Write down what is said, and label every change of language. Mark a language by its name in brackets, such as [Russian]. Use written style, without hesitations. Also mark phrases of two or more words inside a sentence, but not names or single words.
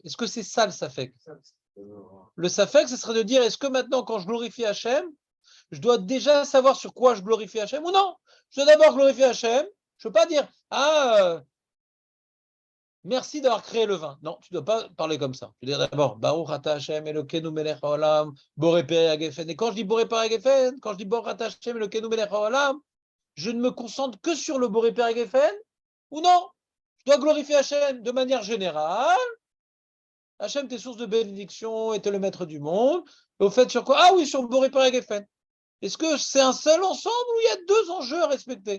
[French] Est-ce que c'est ça le safek? Le safek, ce serait de dire, est-ce que maintenant, quand je glorifie Hachem, je dois déjà savoir sur quoi je glorifie Hachem ou non? Je dois d'abord glorifier Hachem. Je ne veux pas dire, merci d'avoir créé le vin. Non, tu ne dois pas parler comme ça. Tu dois dire d'abord, [Hebrew] ברוך אתה ה' אלוקינו מלך העולם, בורא פרי הגפן. [French] Et quand je dis [Hebrew] בורא פרי הגפן, [French] quand je dis [Hebrew] ברוך אתה ה' אלוקינו מלך העולם, [French] je ne me concentre que sur le [Hebrew] בורא פרי הגפן [French] ou non? Je dois glorifier Hachem de manière générale. Hachem, t'es source de bénédiction et t'es le maître du monde. Et au fait, sur quoi? Ah oui, sur [Hebrew] בורא פרי הגפן. [French] Est-ce que c'est un seul ensemble ou il y a deux enjeux à respecter?